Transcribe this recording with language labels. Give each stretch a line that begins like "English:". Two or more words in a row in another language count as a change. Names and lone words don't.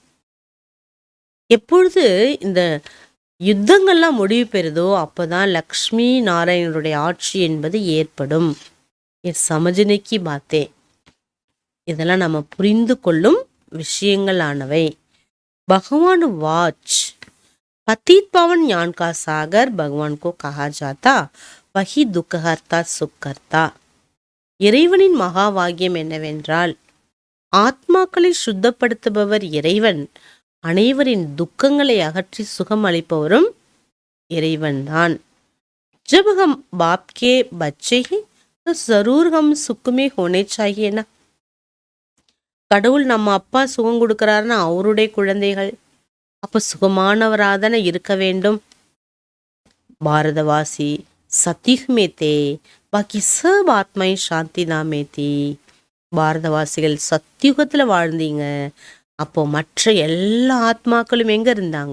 Tamil: எப்பொழுது இந்த யுத்தங்கள்லாம் முடிவு பெறுதோ அப்போதான் லக்ஷ்மி நாராயணனுடைய ஆட்சி என்பது ஏற்படும்.
Hindi: समझने को बात है.
Tamil: இதெல்லாம் நம்ம புரிந்து கொள்ளும் விஷயங்கள் ஆனவை.
Hindi: भगवान वाच पतित पावन ज्ञान का सागर भगवान को कहा जाता वही दुखहर्ता सुखकर्ता.
Tamil: இறைவனின் மகா வாக்கியம் என்னவென்றால் ஆத்மாக்களை சுத்தப்படுத்துபவர் இறைவன், அனைவரின் துக்கங்களை அகற்றி சுகம் அளிப்பவரும் இறைவன்தான்.
Hindi: जब हम बाप के बच्चे हैं तो जरूर हम सुख में होने चाहिए ना.
Tamil: கடவுள் நம்ம அப்பா சுகம் கொடுக்கிறாருன்னா அவருடைய குழந்தைகள், அப்ப சுகமானவராக தானே இருக்க வேண்டும்.
Hindi: भारतवासी सतयुग में थे बाकी सब आत्माएं शांति धामे थी.
Tamil: பாரதவாசிகள் சத்தியுகத்துல வாழ்ந்தீங்க, அப்போ மற்ற எல்லா ஆத்மாக்களும் எங்க இருந்தாங்க?